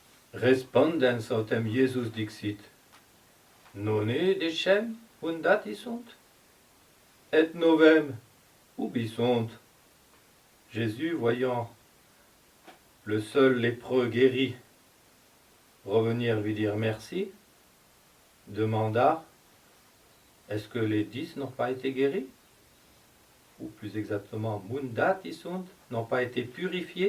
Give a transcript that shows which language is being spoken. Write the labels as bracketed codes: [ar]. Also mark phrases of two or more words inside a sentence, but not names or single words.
[la] Respondens autem Iesus dixit, nonne decem undati sunt? Et novem ubi sunt? [fr] Jésus, voyant le seul lépreux guéri revenir lui dire merci, demanda, est-ce que les 10 n'ont pas été guéris? Ou plus exactement, [la] mundati sunt, [fr] n'ont pas été purifiés?